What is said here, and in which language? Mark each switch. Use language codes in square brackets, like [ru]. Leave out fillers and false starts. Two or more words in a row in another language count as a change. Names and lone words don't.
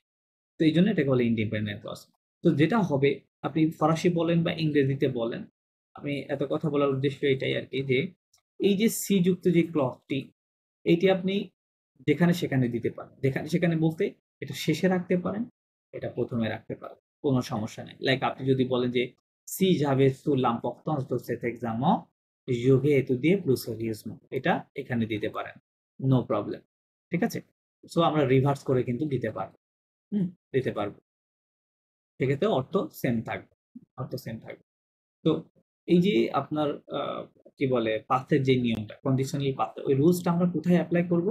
[bn] তো এই জন্য এটাকে বলে [en] independent clause. [bn] তো যেটা হবে, আপনি ফরাসি বলেন বা ইংরেজিতে বলেন, আমি এত কথা বলার উদ্দেশ্য এটাই আরকি যে, এই যে সি যুক্ত যে ক্লজটি, এইটি আপনি যেখানে সেখানে দিতে পারেন। যেখানে সেখানে বলতে এটা শেষে রাখতে পারেন, এটা ১ম এ রাখতে পারেন। কোন সমস্যা নাই। লাইক আপনি যদি বলেন যে, [fr] "Si j'avais su l'importance de cet examen, j'aurais étudié plus sérieusement" [bn] এটা এখানে দিতে পারেন। [en] no problem. [bn] ঠিক আছে? সো আমরা রিভার্স করে কিন্তু দিতে পারব। হুম? দিতে পারব। সেক্ষেত্রে অর্থ সেম থাকবে। অর্থ সেম থাকবে। তো এই যে আপনার আ কি বলে পাথের যে নিয়মটা [en] conditional path [bn] ওই রুলসটা আমরা কোথায় এপ্লাই করব?